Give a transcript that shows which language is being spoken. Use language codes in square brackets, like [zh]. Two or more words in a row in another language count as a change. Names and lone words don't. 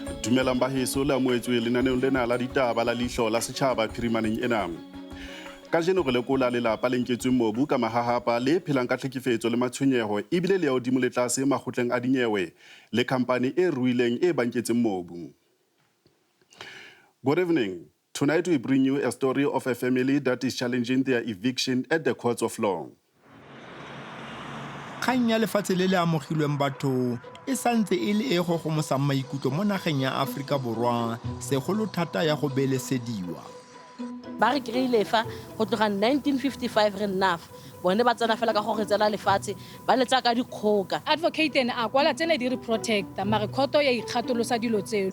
[st] Dumelang baheso le amoetswe lenaneong lena la ditaba la Leihlo La Sechaba phirimaneng ena. Kajeno re lekola lelapa le nketsweng mobu ka mahahapa le phelang ka tlhekefetso le matshwenyeho ebile le ya hodimo le tlase makgotleng a dinyewe le khampani e ruileng e banketseng mobu. [en] Good evening. Tonight we bring you a story of a family that is challenging their eviction at the courts of law. [tn] Kgang ya lefatshe le le amogilweng batho e santse e le e go gomosang maikutlo mo nageng ya Afrika Borwa segolo thata ya go belesediwa. Ba re kreile fa go tloga 1955 re nnafa bone ba tsena fela ka go re tsela lefatshe ba letsa ka dikgoka. Advocate ene a kwala tsele di re protecta mare khoto ya ikgatolosa dilo tseo.